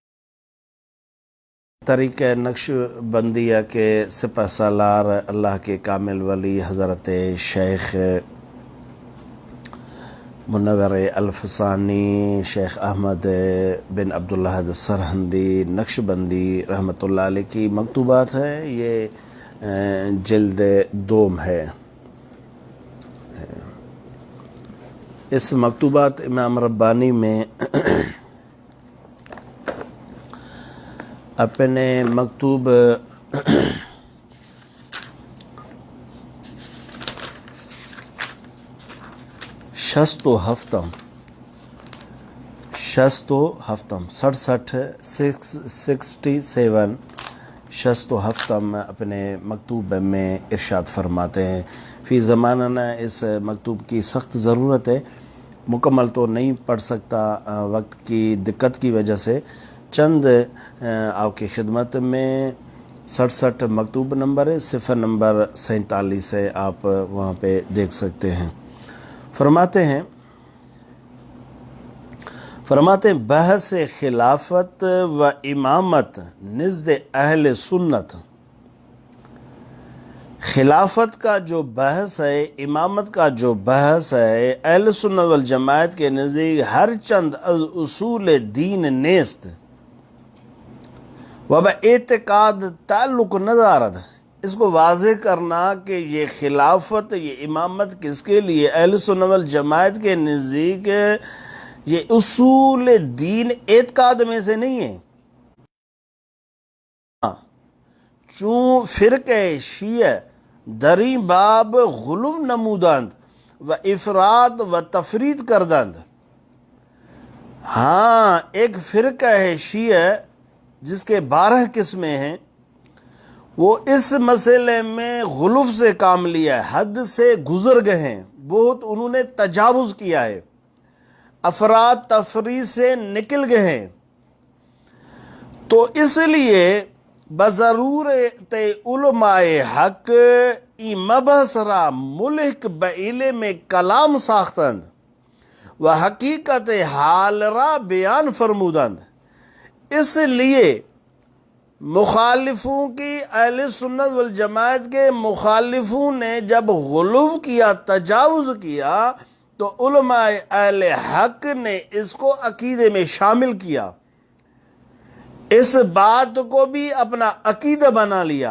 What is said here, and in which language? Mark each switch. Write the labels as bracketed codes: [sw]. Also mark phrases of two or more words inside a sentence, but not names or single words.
[ur] طریقہ نقش بندیہ کے سپہ سالار اللہ کے کامل ولی حضرت شیخ منور الفسانی شیخ احمد بن عبداللہ سرہندی نقش بندی [ar] رحمۃ اللہ علیہ [ur] کی مکتوبات ہے۔ یہ جلد دوم ہے۔ اس مکتوبات امام ربانی میں اپنے مکتوب [fa] شست و ہفتم [ur] 67 [fa] شست و ہفتم [ur] اپنے مکتوب میں ارشاد فرماتے ہیں۔ فی زمانہ اس مکتوب کی سخت ضرورت ہے، مکمل تو نہیں پڑھ سکتا وقت کی دقت کی وجہ سے۔ چند آپ کی خدمت میں 67 مکتوب نمبر ہے، صفحہ نمبر 47 ہے، آپ وہاں پہ دیکھ سکتے ہیں۔ فرماتے ہیں [fa] بحث خلافت و امامت نزد اہل سنت۔ [ur] خلافت کا جو بحث ہے، امامت کا جو بحث ہے، اہل سنت والجماعت کے نزدیک [fa] ہر چند از اصول دین نیست و با اعتقاد تعلق ندارد۔ [ur] اس کو واضح کرنا کہ یہ خلافت، یہ امامت کس کے لیے، اہل سنت والجماعت کے نزدیک یہ اصول دین اعتقاد میں سے نہیں ہے۔ [fa] چون فرقہ شیعہ دری باب غلو نمودند و افراد و تفرید کردند۔ [ur] ہاں، ایک فرقہ ہے شیعہ جس کے 12 قسمیں ہیں، وہ اس مسئلے میں غلو سے کام لیا ہے، حد سے گزر گئے ہیں، بہت انہوں نے تجاوز کیا ہے، افراد تفرید سے نکل گئے ہیں۔ تو اس لیے [fa] بضرورت علماء حق ای مبحث را ملحق بعلم کلام ساختند و حقیقت حال را بیان فرمودند۔ [ur] اس لیے مخالفوں کی، اہل سنت والجماعت کے مخالفوں نے جب غلو کیا، تجاوز کیا، تو علماء اہل حق نے اس کو عقیدے میں شامل کیا، اس بات کو بھی اپنا عقیدہ بنا لیا۔